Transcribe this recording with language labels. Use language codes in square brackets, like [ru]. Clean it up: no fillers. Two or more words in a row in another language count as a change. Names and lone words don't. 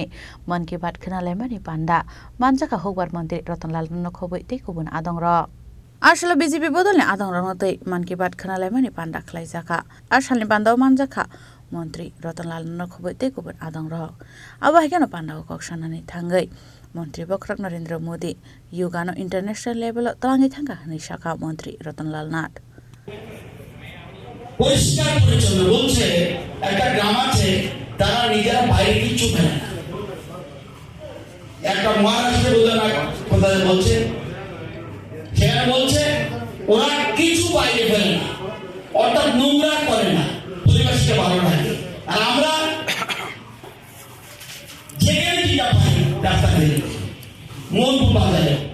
[trp] Man Ki Baat Khnalaimani Panda Manjaka Hogbar Montri Ratanlal Nokhobai te kubun adongra Arshala BJP bodolni adongra notei Man Ki Baat Khnalaimani Panda Klaijaka Arshalni Bandao Manjaka Montri Ratanlal Nokhobai te kubun adongra Abahikano Panda Koksanani Thangai Montri Bokrog Narendra Modi Yugano [en] International Level [trp] Talangi Thanga Nishaka Montri Ratanlal Nat [bn] পরিষ্কার পরিচ্ছন্ন বলছে একটা গ্রাম আছে তারা নিজেরা বাইরে কিচ্ছু ফেলে না একটা মহারাষ্ট্রে কোথায় বলছে সেখানে বলছে ওরা কিছু বাইরে ফেলে না অর্থাৎ নোংরা করে না পরিবেশকে ভালো রাখে আর আমরা যেখানে যেটা পাই রাস্তা করে মোহনপুর বাজারে